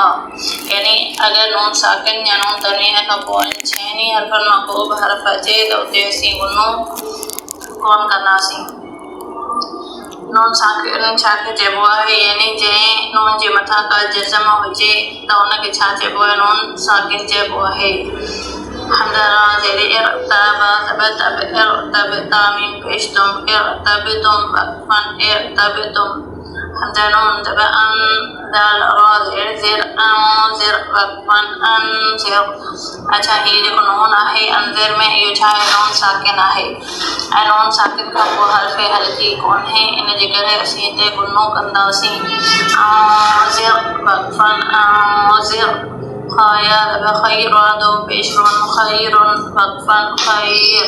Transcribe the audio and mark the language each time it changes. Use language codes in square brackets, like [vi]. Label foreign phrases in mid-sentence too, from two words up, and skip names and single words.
[sd] यानी अगरि नून साकिन या नून तनवीन खां पोइ 6 हर्फ़नि मां को बि हर्फ़ अचे त उते असीं गुनो कोन कंदासीं। नून साकिन छाखे चइबो आहे? यानी जंहिं नून जे मथां का जज़म हुजे त उनखे छा चइबो आहे? नून साकिन चइबो आहे। [ar] همزة را زير ارتب تب ارتب تا ميم پيش تم ارتبتم وقفاً ارتبتم. همزة نون تب أن دال را زير أنذر وقفاً أنذر. [sd] अच्छा, हीअ जेको नून आहे अंज़िर में इहो छा आहे? नून साकिन आहे ऐं नून साकिन खां पोइ हर्फ़े हल्की कोन्हे, इन जे करे असीं हिते गुनो कंदासीं। [ar] أنذر وقفاً أنذر. خا يا خير دو پيش رن خيرٌ وقفاً خير.